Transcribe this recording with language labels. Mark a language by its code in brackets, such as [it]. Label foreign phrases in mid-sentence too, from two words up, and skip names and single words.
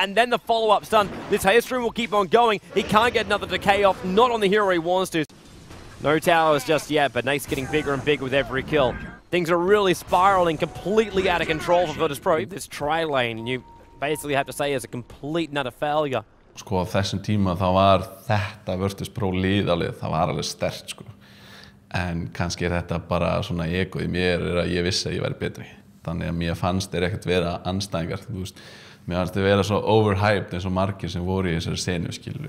[en] And then the follow-up stun. This haste rune will keep on going. He can't get another decay off. Not on the hero he wants to. No towers just yet, but Nake's getting bigger and bigger with every kill. Things are really spiraling completely out of control for Virtus.pro. This tri-lane, you basically have to say is a complete and utter failure. [is] Sko á þessum tíma þá var þetta Virtus.pro liðalið, það var alveg sterkt, sko. En kannski þetta bara svona egoð í mér að ég vissi að ég væri betri. Þannig að mér fannst þeir ekkert vera andstæðingar, þú veist. Mér fannst þeir vera svo overhyped eins og margir sem voru í þessari senu, skilur.